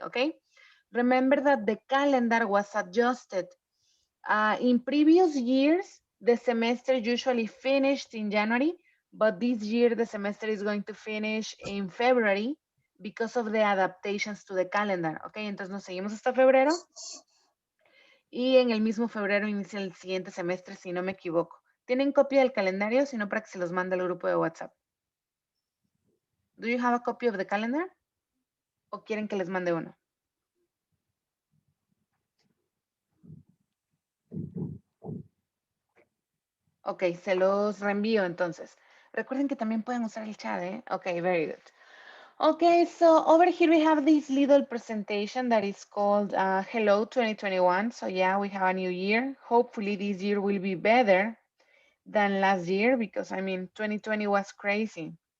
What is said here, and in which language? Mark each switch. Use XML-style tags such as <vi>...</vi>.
<en>Okay, remember that the calendar was adjusted. In previous years, the semester usually finished in January, but this year the semester is going to finish in February because of the adaptations to the calendar.</en> <es>Ok, entonces nos seguimos hasta febrero y en el mismo febrero inicia el siguiente semestre, si no me equivoco. ¿Tienen copia del calendario? Si no, para que se los mande al grupo de WhatsApp.</es> <en>Do you have a copy of the calendar?</en> <es>¿O quieren que les mande uno? Ok, se los reenvío entonces. Recuerden que también pueden usar el chat, ¿eh?</es> <en>Ok, very good. Okay, so over here we have this little presentation that is called Hello 2021. So yeah, we have a new year. Hopefully this year will be better than last year because I mean 2020 was crazy.</en>